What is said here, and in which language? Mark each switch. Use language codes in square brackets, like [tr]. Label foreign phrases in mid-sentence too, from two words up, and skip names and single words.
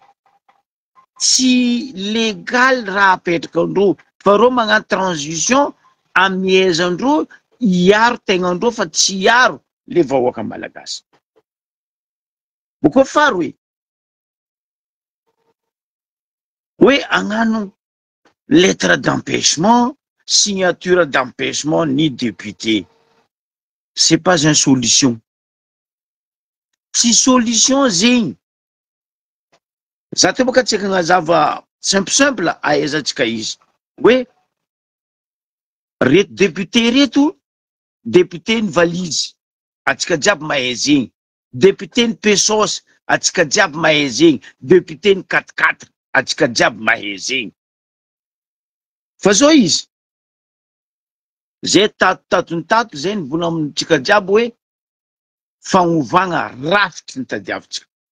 [mg] tsy légal raha apetraka andro fa ro magnano transition amiezandro iaro tegnandro fa tsy iaro le vahoaka malagasy boko faro hoe agnano [fr] lettre d'empêchement signature d'empêchement [mg] ni député [fr] c'est pas une solution [mg] si solution zegny za te boka tsika agnazava simple ahaizantsika izy hoe reto député ny valise atsika jiaby mahay zegny député ny pesos atsika jiaby mahay zegny député ny 4x4 atsika jiaby mahay zegny fa zao izy zay tato zay ny bona amintsika jiaby hoe fagnovagna rafitry ny tadiavitsika